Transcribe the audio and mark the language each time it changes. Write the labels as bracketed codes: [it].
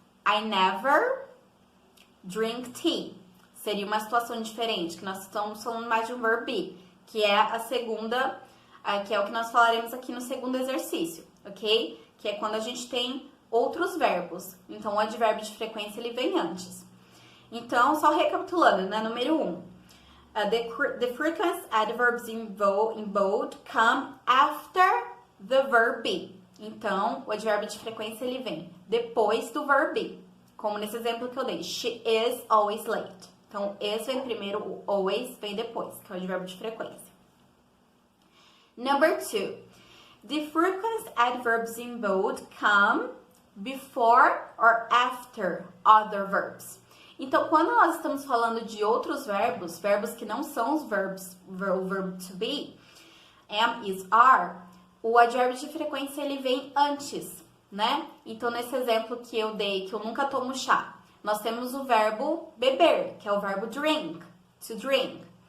[en] I never drink tea. [pt] Seria uma situação diferente, que nós estamos falando mais de um verb be, que é a segunda, que é o que nós falaremos aqui no segundo exercício, ok? Que é quando a gente tem outros verbos. Então, o advérbio de frequência, ele vem antes. Então, só recapitulando, né? Número 1. [en] The frequent adverbs in bold come after the verb be. [pt] Então, o advérbio de frequência, ele vem depois do verb be. Como nesse exemplo que eu dei. [en] She is always late. [pt] Então, is vem primeiro, o always vem depois, que é o advérbio de frequência. [en] Number 2. The frequent adverbs in bold come before or after other verbs. [pt] Então, quando nós estamos falando de outros verbos, verbos que não são os verbos, o verb to be, am, is, are, o advérbio de frequência ele vem antes, né? Então, nesse exemplo que eu dei, que eu nunca tomo chá, nós temos o verbo beber, que é o verbo drink, to drink.